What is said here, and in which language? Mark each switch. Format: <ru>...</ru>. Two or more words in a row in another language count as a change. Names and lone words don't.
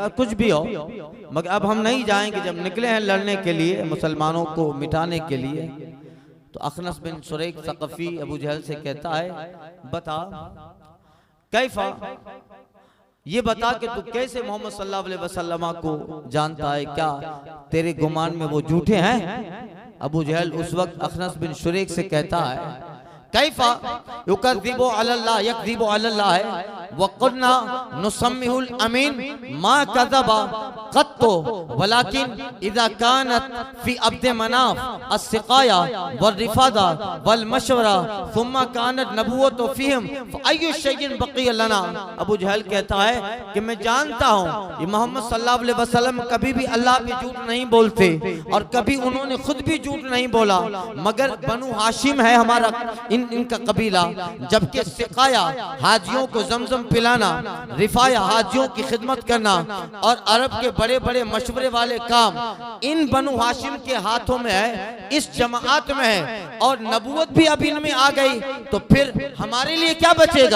<hi>कहा कुछ भी हो, मगर अब हम नहीं जाएंगे। जब निकले हैं लड़ने के लिए, मुसलमानों को मिटाने के लिए, तो अखनस बिन शुरैक सक़फ़ी अबू जहल से कहता है, बता कैफा, ये बता कि तू कैसे मोहम्मद</hi> <ar>صلى الله عليه وسلم</ar> <hi>को जानता है, क्या तेरे गुमान में वो झूठे हैं? अबू जहल उस वक्त अखनस बिन शुरैक से कहता है,</hi> <ar>كيف يكذب على الله يكذب على الله है وكنا نسميه الأمين ما كذب قط ولكن إذا كانت في عبد مناف السقاية والرفادة والمشورة ثم كانت النبوة فيهم فأي شيء بقي لنا.</ar> <hi>अबू जहल कहता है कि मैं जानता हूँ ये मोहम्मद</hi> <ar>صلى الله عليه وسلم</ar> <hi>कभी भी अल्लाह पे झूठ नहीं बोलते और कभी उन्होंने खुद भी झूठ नहीं बोला, मगर बनु हाशिम है हमारा इनका कबीला, जबकि सिकाया हाजियों को जमजम पिलाना, रिफाया हाजियों की खिदमत करना और अरब के बड़े बड़े मशवरे वाले काम इन बनु हाशिम के हाथों में है, इस जमात में है, और नबूवत भी अब इनमें आ गई, तो फिर हमारे लिए क्या बचेगा?</hi>